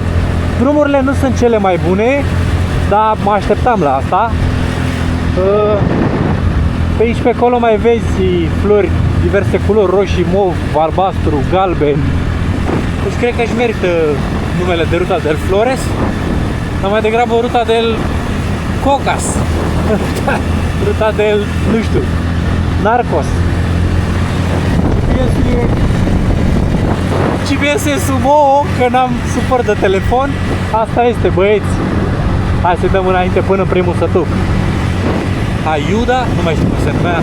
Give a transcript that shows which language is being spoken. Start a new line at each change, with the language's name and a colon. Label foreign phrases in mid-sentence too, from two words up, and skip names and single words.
Romanian: Drumurile nu sunt cele mai bune, dar mă așteptam la asta. Pe aici pe acolo mai vezi flori, diverse culori, roșii, mov, albastru, galben. Deci cred că își merită numele de Ruta del Flores, dar mai degrabă Ruta del Cocas. Ruta del, nu știu, Narcos. GPS sumo, că n-am suport de telefon. Asta este, băieți. Hai să dăm înainte până în primul sătuc. Ayuda, nu mai știu cum se numea.